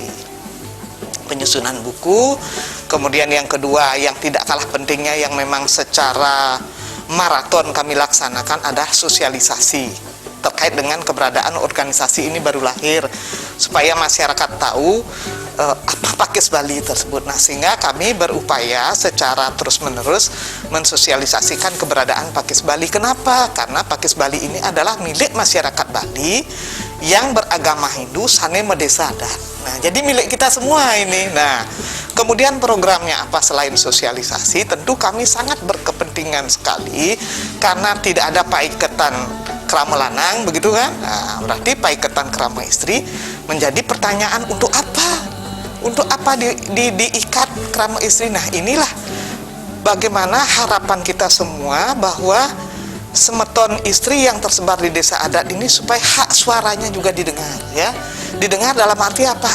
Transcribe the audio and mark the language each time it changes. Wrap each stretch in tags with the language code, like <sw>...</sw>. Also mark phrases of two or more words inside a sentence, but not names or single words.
<id>Penyusunan buku, kemudian yang kedua yang tidak kalah pentingnya yang memang secara maraton kami laksanakan ada sosialisasi terkait dengan keberadaan organisasi ini baru lahir, supaya masyarakat tahu apa Pakis Bali tersebut. Nah, sehingga kami berupaya secara terus-menerus mensosialisasikan keberadaan Pakis Bali. Kenapa? Karena Pakis Bali ini adalah milik masyarakat Bali yang beragama Hindu,</id> <ban>sane medesa adat.</ban> <id>Nah, jadi milik kita semua ini. Nah, kemudian programnya apa selain sosialisasi? Tentu kami sangat berkepentingan sekali karena tidak ada paiketan krama lanang, begitu kan? Nah, berarti paiketan krama istri menjadi pertanyaan untuk apa? Untuk apa diikat krama istri? Nah, inilah bagaimana harapan kita semua bahwa</id> <ban>semeton istri</ban> <id>yang tersebar di desa adat ini supaya hak suaranya juga didengar, ya. Didengar dalam arti apa?</id>